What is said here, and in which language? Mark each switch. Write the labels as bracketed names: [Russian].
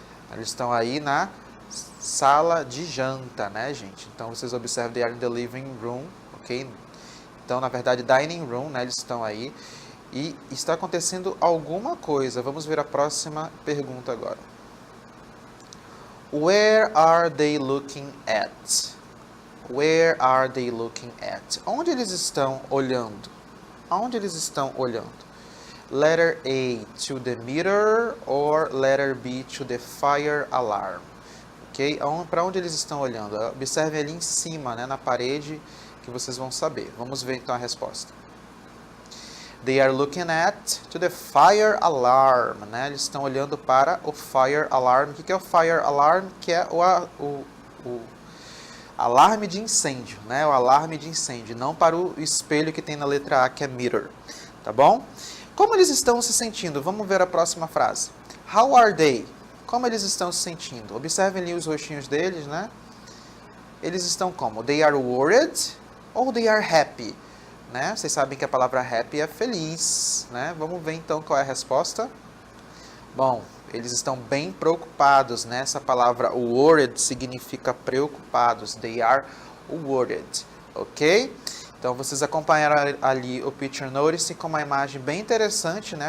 [Portuguese] Eles estão aí na sala de janta, né, gente? Então, vocês observam, [English] they are in the living room, ok? [Portuguese] Então, na verdade, dining room, né, eles estão aí. e está acontecendo alguma coisa. Vamos ver a próxima pergunta agora. [English] Where are they looking at? Where are they looking at? [Portuguese] Onde eles estão olhando? Aonde eles estão olhando? [English] Letter A, to the mirror, or letter B, to the fire alarm? Ok? [Portuguese] Para onde eles estão olhando? Observe ali em cima, né, na parede, que vocês vão saber. Vamos ver então a resposta. [English] They are looking at to the fire alarm, né? [Portuguese] Eles estão olhando para o fire alarm. O que é o fire alarm? Que é o alarme de incêndio, né? O alarme de incêndio, não para o espelho que tem na letra A, que é mirror, tá bom? Como eles estão se sentindo? Vamos ver a próxima frase. [English] How are they? [Portuguese] Como eles estão se sentindo? Observem ali os rostinhos deles, né? Eles estão como? [English] They are worried ou they are happy? Né? [Portuguese] Vocês sabem que a palavra happy é feliz, né? Vamos ver então qual é a resposta. Bom, eles estão bem preocupados, né? Essa palavra worried significa preocupados. [English] They are worried, ok? [Portuguese] Então, vocês acompanharam ali o Picture Notice com uma imagem bem interessante, né?